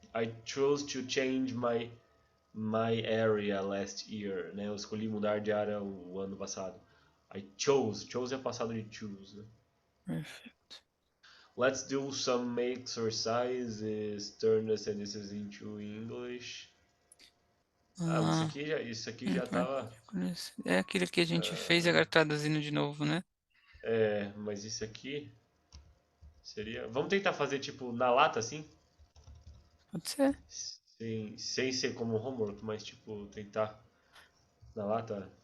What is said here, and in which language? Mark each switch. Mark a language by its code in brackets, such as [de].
[en] I chose to change my area last year, né? [pt] Eu escolhi mudar de área o ano passado. [en] I chose. [pt] Chose é passado de choose, né? [en] Perfect. Let's do some exercises. Turn the sentences into English. [pt] Ah, mas Ah, isso aqui já tava. é aquele que a gente fez e agora traduzindo de novo, né? Mas isso aqui seria. Vamos tentar fazer tipo na lata assim? Pode ser. Sem ser como homework, mas tipo tentar na lata.